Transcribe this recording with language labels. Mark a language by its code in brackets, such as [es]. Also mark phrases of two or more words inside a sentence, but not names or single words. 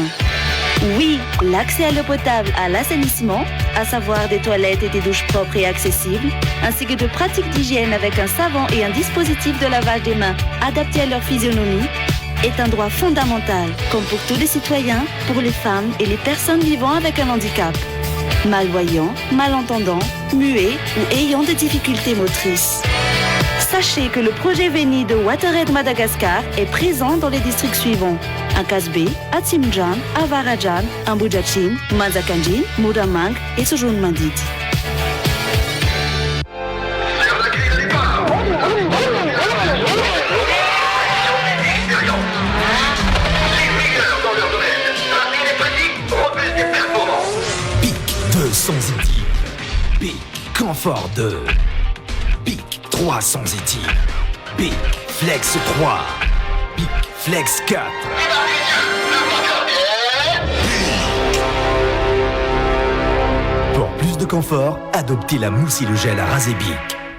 [fr] Oui, l'accès à l'eau potable, à l'assainissement, à savoir des toilettes et des douches propres et accessibles, ainsi que de pratiques d'hygiène avec un savon et un dispositif de lavage des mains adapté à leur physionomie, est un droit fondamental, comme pour tous les citoyens, pour les femmes et les personnes vivant avec un handicap, malvoyants, malentendants, muets ou ayant des difficultés motrices. Sachez que le projet Veni de WaterAid Madagascar est présent dans les districts suivants: Akasbe, Atsimjan, Avarajan, Ambujachin, Manzakanjin, Muramang et Sojun Mandit. Pic 200 éthyl. Pic Confort 2. Pic 300 éthyl. Pic Flex 3. Pic Flex 4. Pour plus de confort, adoptez la mousse et le gel à raser Bic.